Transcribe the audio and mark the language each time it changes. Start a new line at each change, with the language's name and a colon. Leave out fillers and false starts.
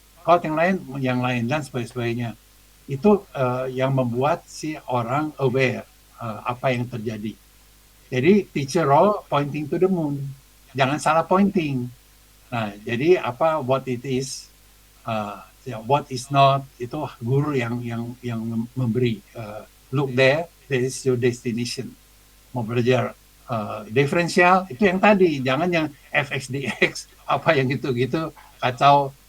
Indonesian: Chord yang lain dan sebagainya. Itu yang membuat si orang aware apa yang terjadi. Jadi
English: teacher role pointing to the moon.
Indonesian: Jangan salah pointing. Nah, jadi
English: what it is, what is not,
Indonesian: itu guru yang memberi.
English: Look there is your destination.
Indonesian: Mau belajar diferensial itu yang tadi, jangan yang fx dx apa yang gitu-gitu kacau.